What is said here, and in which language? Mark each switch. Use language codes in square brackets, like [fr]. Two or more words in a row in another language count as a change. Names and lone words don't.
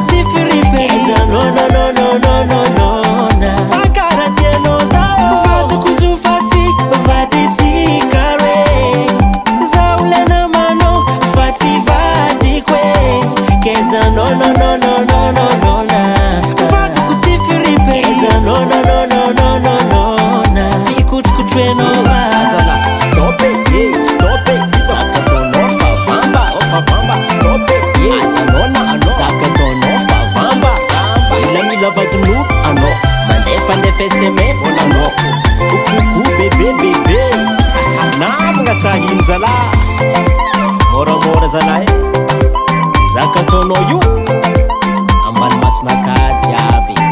[mg] tsy fripe keza nonanonanonana fakaratsianao zaho vadiko zo fatsy vaditsika re zaho le namanao fa tsy vadiko keza nonanonanonana vadiko tsy fripe keza nonanonanonana fikotrokotroenao va [en] stop it [mg] zakataonao favamba [en] stop it [mg] azanona anao zakataonao favamba mila vadin'olo anao mandefandefa sms anao koko bebe namagna sahino zalahy moramora zalahy zakataonao io ambany masonakajy aby